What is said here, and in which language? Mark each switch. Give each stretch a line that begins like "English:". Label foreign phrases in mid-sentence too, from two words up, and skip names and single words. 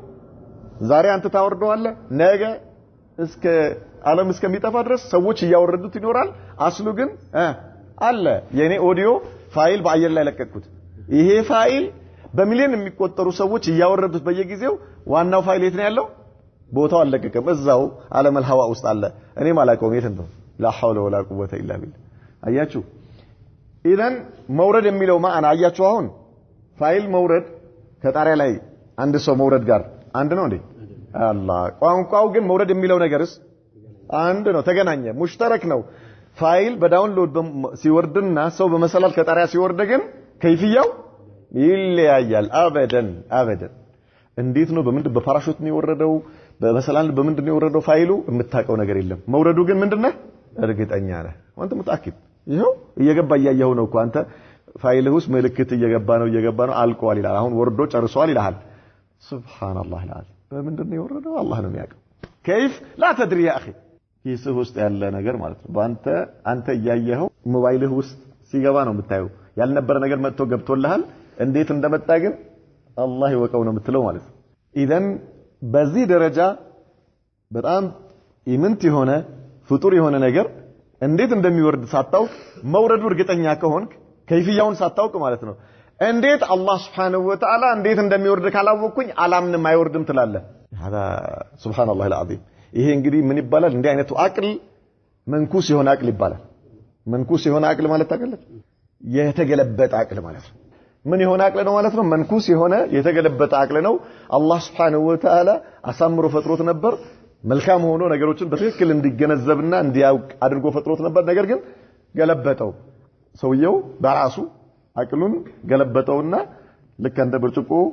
Amharic: ዛሬ አንተ ታወርደዋለህ ነገ እስከ ዓለም እስከሚጠፋ ድረስ ሰዎች ያወርዱት ይኖራል አስሉ ግን አለ የኔ ኦዲዮ ፋይል በአየር ላይ ለቀቅኩት ይሄ ፋይል በሚሊዮን የሚቆጠሩ ሰዎች ያወረዱት በየጊዜው ዋናው ፋይል የት ነው ያለው ቦታው አለቀቀም እዛው ዓለም الهዋ ውስጥ አለ እኔ ማላቀውም የት ነው
Arabic: لا حول ولا قوه الا بالله
Amharic: አያችሁ ኢዘን መውረድ የሚለው ማዕና አያችሁ አሁን ፋይል መውረድ ከጣሪያ ላይ አንድ ሰው መውረድ ጋር አንድ ነው እንዴ አላህ ቋንቋው ግን መውረድ የሚለው ነገርስ አንድ ነው ተገናኘ ሙሽተረክ ነው ፋይል በዳውንሎድ ሲወርድና ሰው በመሰላል ከጣሪያ ሲወርድ ግን ከይፍያው ይለያያል አበደን እንዴት ነው በምንድን በፓራሹት ነው የወረደው በመሰላል በምንድን ነው የወረደው ፋይሉ የምታውቀው ነገር የለም መውረዱ ግን ምንድነው እርግጠኛ ነህ አንተ ሙታኪድ ይሄው እየገባ ያያው ነው እኮ አንተ ፋይልህ ውስጥ ምልክት እየገባ ነው አልቋል ይላል አሁን ወርዶ ጨርሷል ይላል
Arabic: سبحان الله العظيم
Amharic: በምንድን ነው የወረደው አላህ ነው የሚያውቀው
Arabic: كيف لا تدري يا اخي
Amharic: ኪስህ ውስጥ ያለ ነገር ማለት ነው አንተ ያያየው ሞባይልህ ውስጥ ሲገባ ነው የምታየው ያልነበረ ነገር መጥቶ ገብቶልሃል እንዴት እንደመጣ ግን አላህ ይወቀው ነው የምትለው ማለት ነው ኢዘን በዚህ ደረጃ በጣም ኢምንት የሆነ ፍጡር የሆነ ነገር እንዴት እንደሚወርድ ሳታውቅ መውረዱ እርግጠኛ ከሆንክ ከይፍያውን ሳታውቅ ማለት ነው እንዴት አላህ
Arabic: سبحانه وتعالى
Amharic: እንዴት እንደሚወርድ ካላወቅኩኝ አላምንም አይወርድም ትላለህ
Arabic: هذا سبحان الله العظيم
Amharic: ይሄ እንግዲህ ምን ይባላል እንዲህ አይነቱ አቅል መንኩስ የሆነ አቅል ይባላል መንኩስ የሆነ አቅል ማለት ታውቃለህ የተገለበጠ አቅል ማለት ነው ምን የሆነ አቅል ነው ማለት ነው መንኩስ የሆነ የተገለበጠ አቅል ነው አላህ
Arabic: سبحانه وتعالى
Amharic: አሳምሮ ፈጥሮት ነበር መልካም ሆኖ ነገሮችን በትክክል እንዲገነዘብና እንዲያውቅ አድርጎ ፈጥሮት ነበር ነገር ግን ገለበጠው ሰውየው በራሱ አቅሉን ገለበጠውና ልክ እንደ ብርጭቆ